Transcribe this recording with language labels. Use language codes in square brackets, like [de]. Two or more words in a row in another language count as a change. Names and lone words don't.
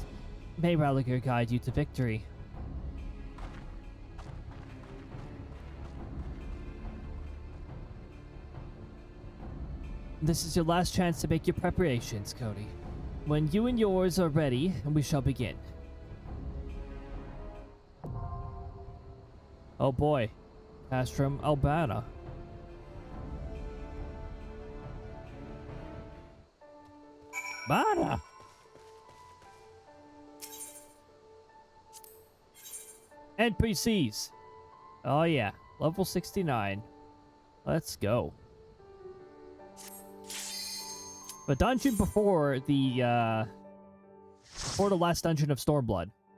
[en] May Raliger guide you to victory. This is your last chance to make your preparations, Cody. When you and yours are ready, we shall begin. Oh boy. Castrum Albana. Bana! NPCs. Oh yeah, level 69. Let's go. The dungeon before the last dungeon of Stormblood.